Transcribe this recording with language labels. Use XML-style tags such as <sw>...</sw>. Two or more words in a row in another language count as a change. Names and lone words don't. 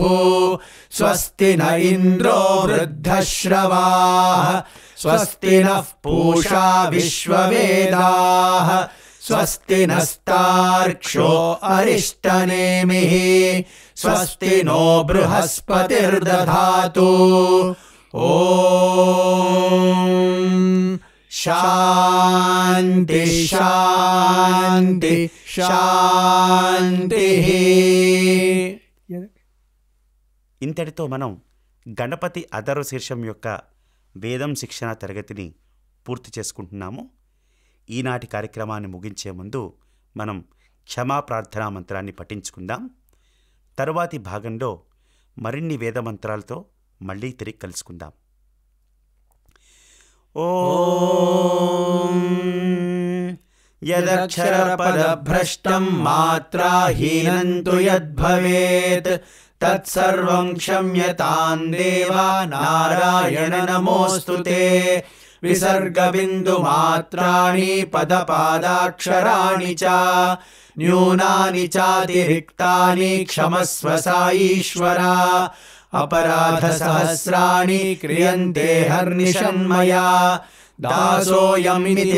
<sa>स्वस्ति न इन्द्रो वृद्धश्रवाः स्वस्ति नः पूषा विश्ववेदाः स्वस्ति नस्तार्क्ष्यो अरिष्टनेमिः स्वस्ति नो बृहस्पतिर्दधातु ॐ शान्ति शान्ति शान्तिः।</sa> <te>ఇంతటితో మనం గణపతి అథర్వ శీర్షం యొక్క వేదం శిక్షణ తరగతిని పూర్తి చేసుకుంటున్నాము. ఈనాటి కార్యక్రమాన్ని ముగించే ముందు మనం క్షమా ప్రార్థనా మంత్రాన్ని పఠించుకుందాం. తరువాతి భాగంలో మరిన్ని వేద మంత్రాలతో మళ్ళీ తిరిగి కలుసుకుందాం.</te> <sa>ఓం యదక్షరపదభ్రష్టం మాత్రాహీనం తు యద్భవేత్ तत्सर्वं क्षम्यतां देवा नारायण नमोऽस्तु ते विसर्गबिन्दुमात्राणि पदपादाक्षराणि च न्यूनानि चातिरिक्तानि क्षमस्व साईश्वर अपराधसहस्राणि क्रियन्ते हर्निशन्मया दासोऽयमिति</sa>